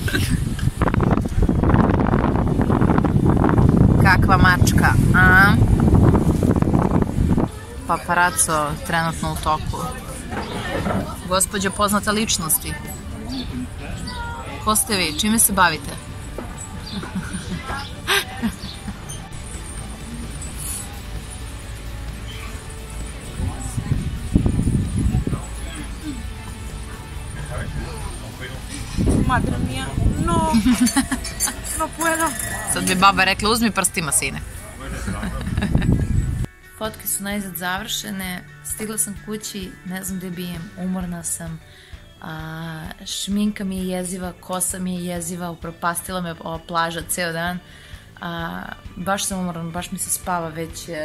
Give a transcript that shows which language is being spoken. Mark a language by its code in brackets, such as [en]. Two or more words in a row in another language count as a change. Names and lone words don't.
[sr] Kakva mačka, a? Paparaco trenutno u toku. Gospođo poznata ličnosti. Ko ste vi? Čime se bavite? [es] Madre mia, no puedo. [sr] Sad bi baba rekla, uzmi prstima, sine. Fotke su najzad završene, stigla sam kući, ne znam gdje bijem, umorna sam, šminka mi je jeziva, kosa mi je jeziva, upropastila me ova plaža ceo dan, baš sam umorna, baš mi se spava već